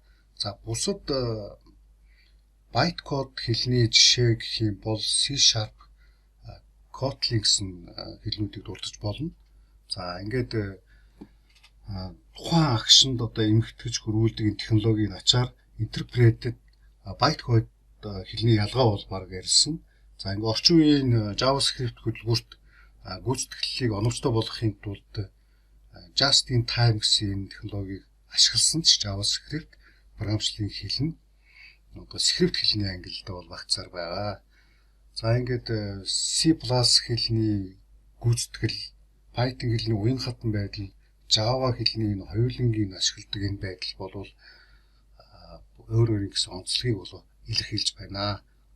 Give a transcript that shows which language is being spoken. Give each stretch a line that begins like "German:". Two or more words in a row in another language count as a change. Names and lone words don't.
Mongolian: За бусад byte код хэлний жишээ гэх юм бол C#, Kotlin гэсэн хэлнүүдийг дурдж болно. За ингээд тухайн агшинд одоо эмхтгэж хөрвүүлдэг энэ технологийн ачаар
English: interpreted byte
Mongolian: код хэлний ялгаа бол баг ярьсан. За ингээд орчин үеийн JavaScript хөтөлбөрт гүйцэтгэлийг оновчтой болгохын тулд
English: just in time
Mongolian: гэсэн технологиг ашигласан ч JavaScript програмчлалын хэл нь одоо скрипт хэлний ангиллалд бол багцаар байгаа. За ингээд C+ хэлний гүйцэтгэл, Python хэлний уян хатан байдал, Java хэлний энэ хоёулангийн ашигладаг энэ байдал бол өөр өөр гэсэн онцлогийг бол илэрхийлж байна.